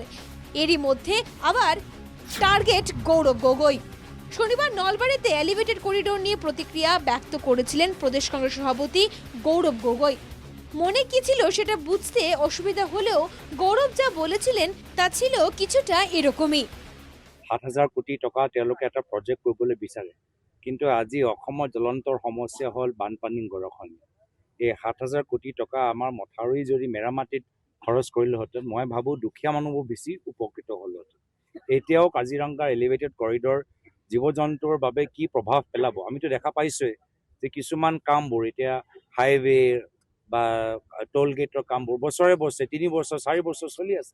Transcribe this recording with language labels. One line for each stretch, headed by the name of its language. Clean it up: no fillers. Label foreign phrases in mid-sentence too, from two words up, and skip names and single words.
Bangla: এরই মধ্যে আবার টার্গেট গৌরব গগৈ। শনিবার নলবাড়িতে
English: elevated corridor
Bangla: নিয়ে প্রতিক্রিয়া ব্যক্ত করেছিলেন প্রদেশ কংগ্রেস সভাপতি গৌরব গগৈ। মনে কি ছিল সেটা বুঝতে অসুবিধা হলেও গৌরব যা বলেছিলেন তা ছিল কিছুটা এরকমই।
Assamese: ৭,০০০ কোটি টকা তেওঁলোকে এটা প্ৰজেক্ট কৰিবলৈ বিচাৰে, কিন্তু আজি অসমৰ জ্বলন্তৰ সমস্যা হ'ল বানপানী গৰাখহনীয়া। এই ৭,০০০ কোটি টকা আমাৰ মথাউৰি যদি মেৰামতিত খৰচ কৰিলেহেঁতেন, মই ভাবোঁ দুখীয়া মানুহবোৰ বেছি উপকৃত হ'লহেঁতেন। এতিয়াও কাজিৰঙাৰ
English: elevated corridor
Assamese: জীৱ জন্তুৰ বাবে কি প্ৰভাৱ পেলাব আমিতো দেখা পাইছোৱে যে কিছুমান কামবোৰ এতিয়া হাইৱে বা টোল গেটৰ কামবোৰ বছৰে বছৰে ৩ বছৰ ৪ বছৰ চলি আছে।